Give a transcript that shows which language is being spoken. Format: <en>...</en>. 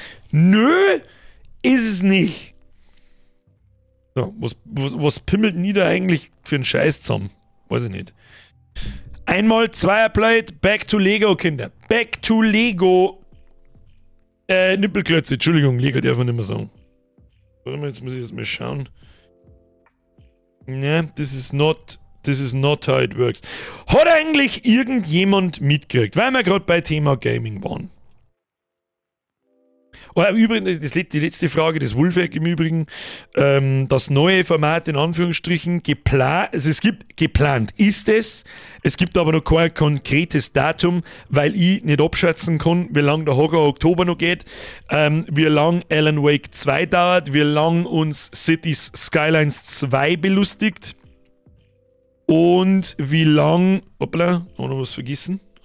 <de>Nö, ist es nicht. So, was pimmelt denn da eigentlich für einen Scheiß zusammen? Weiß ich nicht. Einmal Zweierplate,</de> <en>back to Lego,</en> <de>Kinder.</de> <en>Back to Lego.</en> <de>Nippelklötze, Entschuldigung, Lego darf man nicht mehr sagen. Warte mal, jetzt muss ich das mal schauen.</de> <en>Ne, this is not how it works.</en> <de>Hat eigentlich irgendjemand mitgekriegt, weil wir gerade bei Thema Gaming waren? Oh, übrigens, die letzte Frage des Wolfeck im Übrigen. Das neue Format in Anführungsstrichen geplant, also es gibt geplant ist es gibt aber noch kein konkretes Datum, weil ich nicht abschätzen kann, wie lange der Horror Oktober noch geht, wie lange Alan Wake 2 dauert, wie lange uns Cities Skylines 2 belustigt und wie lange, hoppla, haben wir noch was vergessen?</de>